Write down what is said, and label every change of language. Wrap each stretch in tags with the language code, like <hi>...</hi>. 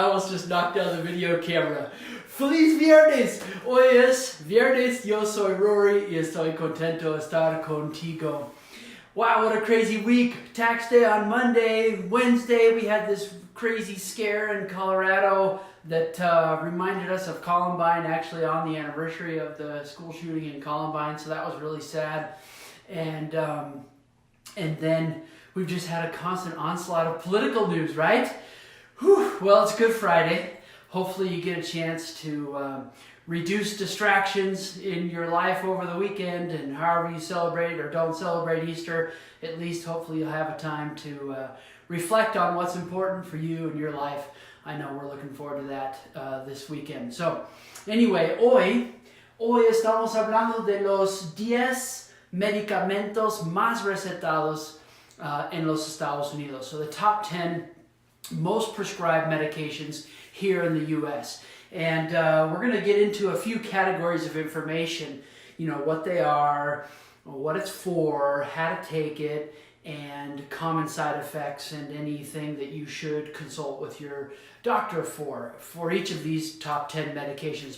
<en>just knocked down the video camera.</en> <es>Feliz Viernes! Hoy es Viernes, yo soy Rory y estoy contento de estar contigo.</es> <en>Wow, what a crazy week. Tax day on Monday. Wednesday we had this crazy scare in Colorado that reminded us of Columbine, actually on the anniversary of the school shooting in Columbine, so that was really sad. And then we've just had a constant onslaught of political news, right? Whew. Well, it's Good Friday. Hopefully you get a chance to reduce distractions in your life over the weekend, and however you celebrate or don't celebrate Easter, at least hopefully you'll have a time to reflect on what's important for you in your life. I know we're looking forward to that this weekend. So, anyway,</en> <es>hoy estamos hablando de los 10 medicamentos más recetados en los Estados Unidos.</es> <en>So the top 10 most prescribed medications here in the U.S. And we're going to get into a few categories of information, you know, what they are, what it's for, how to take it, and common side effects and anything that you should consult with your doctor for each of these top 10 medications.</en>